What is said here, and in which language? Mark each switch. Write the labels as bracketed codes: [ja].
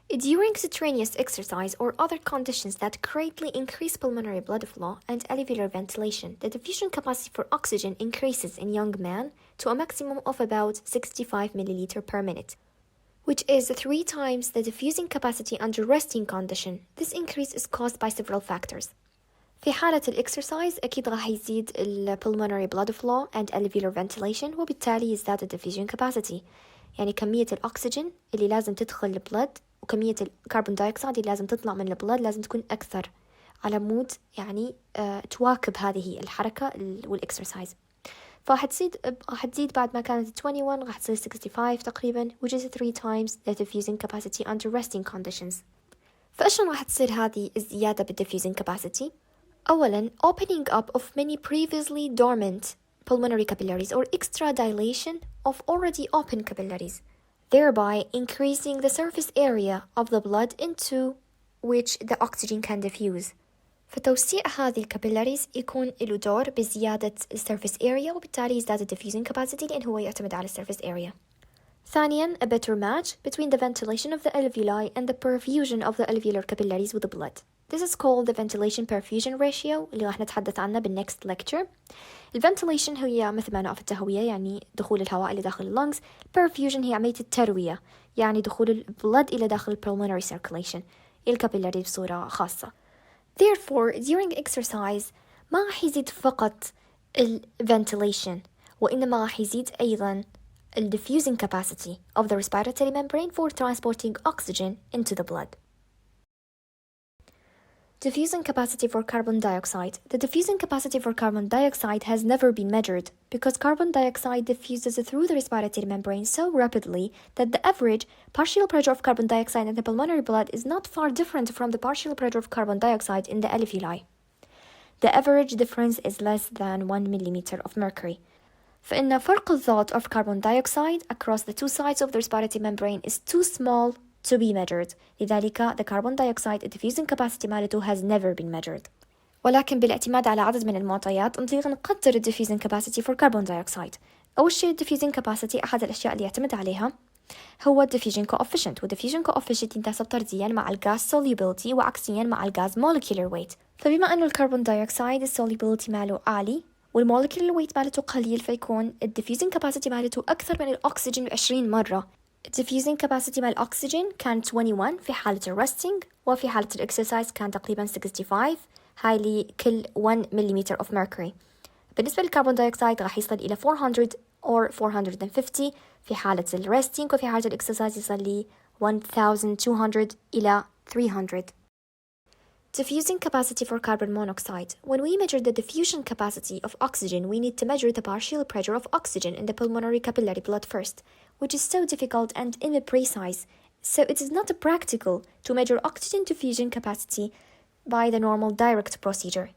[en] During strenuous exercise or other conditions that greatly increase pulmonary blood flow and alveolar ventilation, the diffusion capacity for oxygen increases in young men to a maximum of about 65 milliliter per minute. which is 3 times the diffusing capacity under resting condition. This increase is caused by several factors. [ar] في حالة الإكسرسايز أكيد راح يزيد pulmonary blood flow and alveolar ventilation، وبالتالي يزداد diffusion capacity، يعني كمية الأكسجين اللي لازم تدخل البلد وكمية الكربون دايوكسيد اللي لازم تطلع من البلد لازم تكون أكثر على مود يعني تواكب هذه الحركة والإكسرسايز. راح تزيد بعد ما كانت 21 راح تصير 65 تقريبا، which is 3 times the diffusing capacity under resting conditions. [en] فأشون راح تصير هذه الزيادة بالديفيوزنج capacity؟ أولاً opening up of many previously dormant pulmonary capillaries or extra dilation of already open capillaries, thereby increasing the surface area of the blood into which the oxygen can diffuse. [ar] فتوسيع هذه الكابيلاريز يكون له دور بزيادة السيرفيس area، وبالتالي يزداد الديفيوزنج capacity لأن هو يعتمد على السيرفيس area. [en] ثانياً a better match between the ventilation of the alveoli and the perfusion of the alveolar capillaries with the blood. This is called the ventilation perfusion ratio اللي راح نتحدث عنه بالnext lecture. [ar] الventilation هي مثل ما نعرف التهوية، يعني دخول الهواء إلى داخل اللنجز. perfusion هي عملية التروية، يعني دخول البلد إلى داخل pulmonary circulation الكابيلاري بصورة خاصة. [en] Therefore, during exercise ما راح يزيد فقط ventilation، وإنما راح يزيد أيضا diffusing capacity of the respiratory membrane for transporting oxygen into the blood. Diffusing capacity for carbon dioxide. The diffusing capacity for carbon dioxide has never been measured because carbon dioxide diffuses through the respiratory membrane so rapidly that the average partial pressure of carbon dioxide in the pulmonary blood is not far different from the partial pressure of carbon dioxide in the alveoli. The average difference is less than 1 millimeter of mercury. فإن فرق الضغط of carbon dioxide across the two sides of the respiratory membrane is too small to be measured. لذلك the carbon dioxide diffusing capacity مالته has never been measured. [ar] ولكن بالاعتماد على عدد من المعطيات نقدر نقدر diffusing capacity for carbon dioxide. أول شيء diffusing capacity أحد الأشياء اللي يعتمد عليها هو diffusion coefficient، diffusion coefficient ينتسب طرديا مع الغاز solubility وعكسيا مع الغاز molecular weight. فبما أنه الكربون دايوكسيد solubility ماله عالي والمولكيولر ويت مالته قليل، فيكون diffusing capacity مالته أكثر من الأكسجين 20 مرة. diffusing capacity مال الأكسجين كان 21 في حالة الرستنج، وفي حالة الإكسرسايز كان تقريبا 65، هاي لكل 1 مليمتر of mercury. بالنسبة للكربون دايوكسيد راح يصل إلى 400 or 450 في حالة الرستنج، وفي حالة الإكسرسايز يصل ل 1200 إلى 300. [en] Diffusing capacity for carbon monoxide. When we measure the diffusion capacity of oxygen, we need to measure the partial pressure of oxygen in the pulmonary capillary blood first, which is so difficult and imprecise, so it is not practical to measure oxygen diffusion capacity by the normal direct procedure.